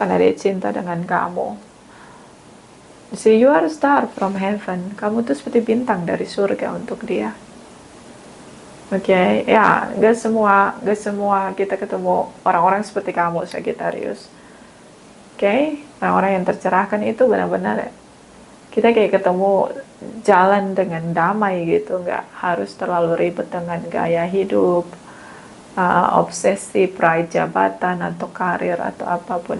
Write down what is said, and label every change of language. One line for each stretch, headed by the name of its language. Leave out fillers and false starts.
Indonesian: Karena dia cinta dengan kamu.
English: See, you are a star from heaven.
Indonesian: Kamu tuh seperti bintang dari surga untuk dia. Oke, ya, gak semua kita ketemu orang-orang seperti kamu, Sagittarius. Oke, orang-orang yang tercerahkan itu benar-benar kita kayak ketemu jalan dengan damai gitu, nggak harus terlalu ribet dengan gaya hidup, obsesi, pride jabatan atau karir atau apapun.